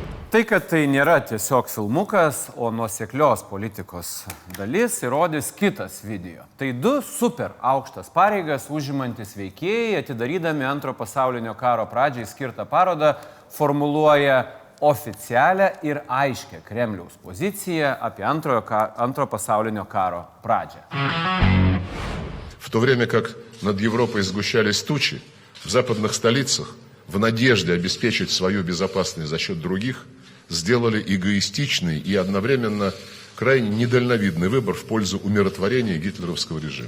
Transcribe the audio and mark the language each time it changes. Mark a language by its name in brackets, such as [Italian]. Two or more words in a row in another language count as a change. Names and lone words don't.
[Lithuanian] Tai, kad tai nėra tiesiog filmukas, o nuoseklios politikos dalis, įrodys kitas video. Tai du super aukštas pareigas užimantis veikėjai, atidarydami Antro pasaulinio karo pradžiai skirtą parodą, formuluoja oficialią ir aiškę Kremliaus poziciją apie Antro pasaulinio karo pradžią. [Russian] В то время как над Европой сгущались тучи, в западных столицах, в надежде обеспечить свою безопасность за счет других, сделали эгоистичный и одновременно крайне недальновидный выбор в пользу умиротворения гитлеровского режима.